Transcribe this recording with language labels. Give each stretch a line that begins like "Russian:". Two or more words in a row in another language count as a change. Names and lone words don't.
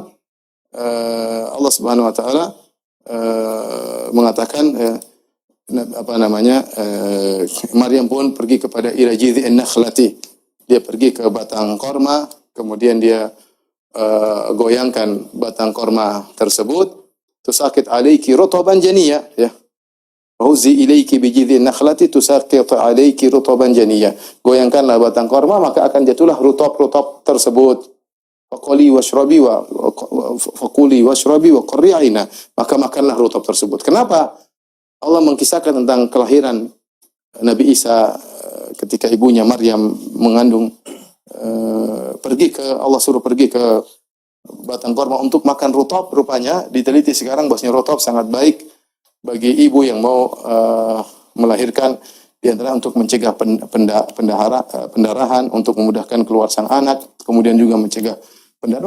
Indonesian: Allah Subhanahu wa taala mengatakan Maryam pun pergi kepada
Arabic: إلى جذع النخلة.
Indonesian: Dia pergi ke batang korma, kemudian dia goyangkan batang korma tersebut.
Arabic: تساقط عليك رطبا جنيا يا. وهزي إليك بجذع النخلة تساقط عليك رطبا جنيا.
Indonesian: Goyangkanlah batang korma, maka akan jatuhlah rutop-rutop tersebut.
Arabic: فكلي واشربي وقري عينا.
Indonesian: Maka makanlah rutop tersebut. Kenapa Allah mengkisahkan tentang kelahiran Nabi Isa ketika ibunya Maryam mengandung, Allah suruh pergi ke batang korma untuk makan rutop? Rupanya diteliti sekarang bahwasanya rutop sangat baik bagi ibu yang mau melahirkan, di antara untuk mencegah pendarahan, untuk memudahkan keluar sang anak, kemudian juga mencegah pendarahan.